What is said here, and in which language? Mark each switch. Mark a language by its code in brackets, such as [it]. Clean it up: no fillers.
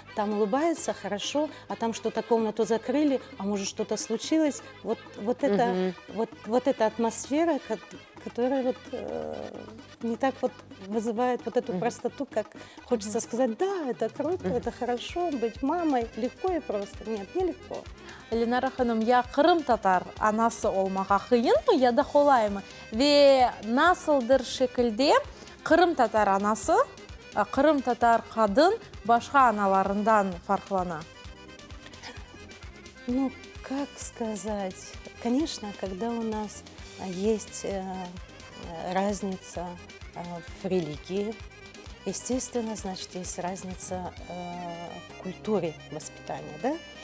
[ru] Там улыбаются хорошо, а там что-то комнату закрыли, а может что-то случилось. Вот эта атмосфера, которая вот не так вот вызывает вот эту простоту, как хочется сказать, да, это круто, это хорошо, быть мамой легко и просто. Нет, нелегко. [crh] Ленара Hanım, ya Kırım Tatar anası olmaya kıyın mı ya da kolay mı? Ve nasıldır şekilde Kırım Tatar anası, Kırım Tatar kadın başka analarından farklana? [ru] Ну, как сказать? Конечно, когда у нас есть разница в религии, естественно, значит, есть разница в культуре воспитания, да?